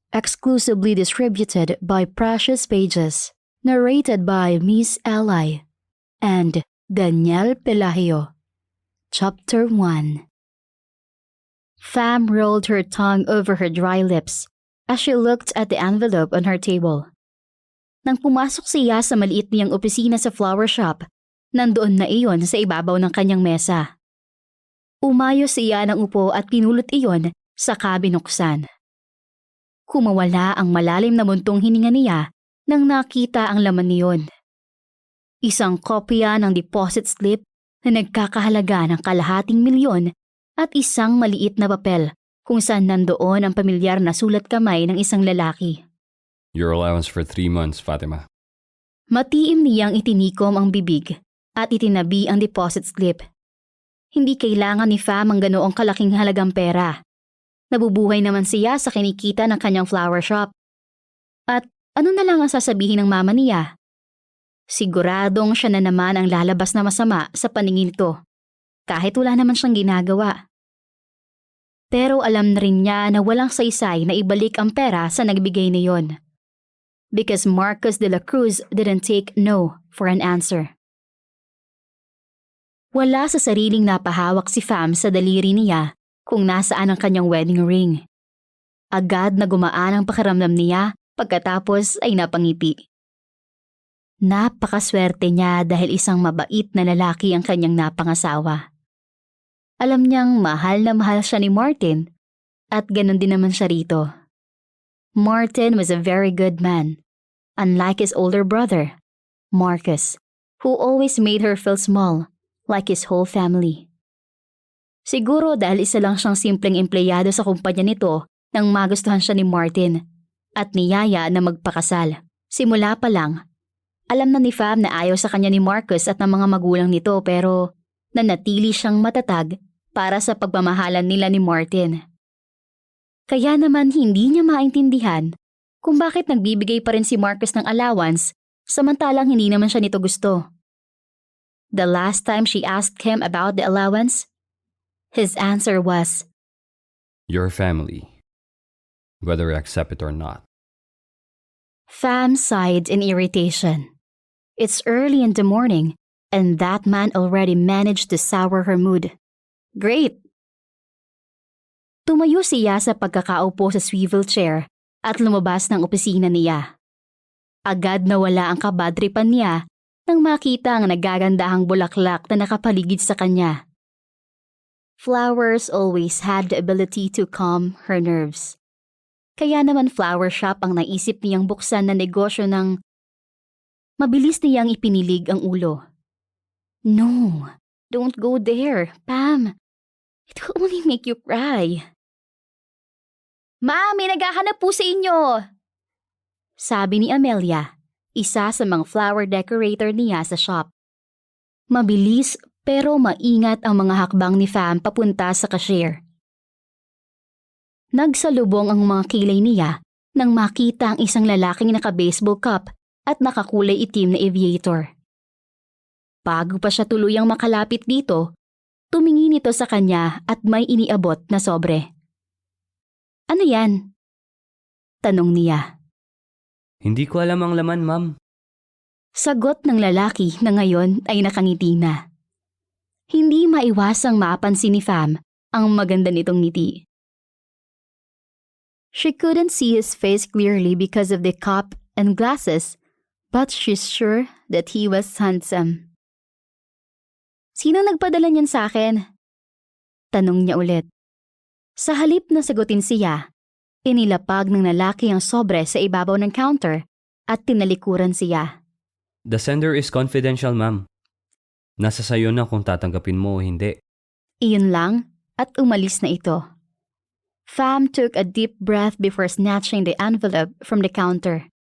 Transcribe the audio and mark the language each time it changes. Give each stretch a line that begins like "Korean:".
English: Exclusively distributed by Precious Pages. Narrated by Miss Ally and Daniel Pelahio. Chapter 1. Fam rolled her tongue over her dry lips as she looked at the envelope on her table.
Filipino: Nang pumasok siya sa maliit niyang opisina sa flower shop, nandoon na iyon sa ibabaw ng kanyang mesa. Umayo siya ng upo at pinulot iyon sa kabinuksan. Kumawala ang malalim na muntong hininga niya nang nakita ang laman niyon. Isang kopya ng deposit slip na nagkakahalaga ng ₱250,000 at isang maliit na papel kung saan nandoon ang pamilyar na sulat kamay ng isang lalaki.
English: Your allowance for 3 months, Fatima.
Filipino: Matiim niyang itinikom ang bibig at itinabi ang deposit slip. Hindi kailangan ni Fam ang ganoong kalaking halagang pera. Nabubuhay naman siya sa kinikita ng kanyang flower shop. At ano na lang ang sasabihin ng mama niya? Siguradong siya na naman ang lalabas na masama sa paningin nito, kahit wala naman siyang ginagawa. Pero alam na rin niya na walang saysay na ibalik ang pera sa nagbigay niyon.
English: Because Marcos de la Cruz didn't take no for an answer.
Filipino: Wala sa sariling napahawak si Fam sa daliri niya kung nasaan ang kanyang wedding ring. Agad na gumaan ang pakiramdam niya pagkatapos ay napangiti. Napakaswerte niya dahil isang mabait na lalaki ang kanyang napangasawa. Alam niyang mahal na mahal siya ni Martin at ganun din naman siya rito.
English: Martin was a very good man, unlike his older brother, Marcus, who always made her feel small, like his whole family.
Filipino: Siguro dahil isa lang siyang simpleng empleyado sa kumpanya nito nang magustuhan siya ni Martin at niyaya na magpakasal. Simula pa lang, alam na ni Fam na ayaw sa kanya ni Marcus at ng mga magulang nito pero nanatili siyang matatag para sa pagmamahalan nila ni Martin. Kaya naman hindi niya maintindihan kung bakit nagbibigay pa rin si Marcus ng allowance samantalang hindi naman siya nito gusto.
English: The last time she asked him about the allowance, his answer was, Your family, whether I accept it or not. Fam sighed in irritation. It's early in the morning and that man already managed to sour her mood. Great!
Filipino: Tumayo siya sa pagkakaupo sa swivel chair at lumabas ng opisina niya. Agad nawala ang kabadripan niya nang makita ang nagagandahang bulaklak na nakapaligid sa kanya.
English: Flowers always had the ability to calm her nerves.
Filipino: Kaya naman flower shop ang naisip niyang buksan na negosyo ng mabilis niyang ipinilig ang ulo.
English: No, don't go there, Pam. It will only make you cry.
Filipino: Ma, may naghahanap po sa inyo! Sabi ni Amelia, isa sa mga flower decorator niya sa shop. Mabilis pero maingat ang mga hakbang ni Fam papunta sa cashier. Nagsalubong ang mga kilay niya nang makita ang isang lalaking naka-baseball cap at nakakulay itim na aviator. Bago pa siya tuluyang makalapit dito, tumingin ito sa kanya at may iniabot na sobre. Ano yan? Tanong niya. Hindi ko alam ang laman, ma'am. Sagot ng lalaki na ngayon ay nakangiti na. Hindi maiwasang mapansin ni Fam ang maganda nitong ngiti.
English: She couldn't see his face clearly because of the cap and glasses, but she's sure that he was handsome.
Filipino: Sino nagpadala niyan sa akin? Tanong niya ulit. Sa halip na sagutin siya, inilapag ng lalaki ang sobre sa ibabaw ng counter at tinalikuran siya.
English: The sender is confidential, ma'am.
Filipino: Nasa sayo na kung tatanggapin mo o hindi. Iyon lang at umalis na ito.
English: Fam took a deep breath before snatching the envelope from the counter.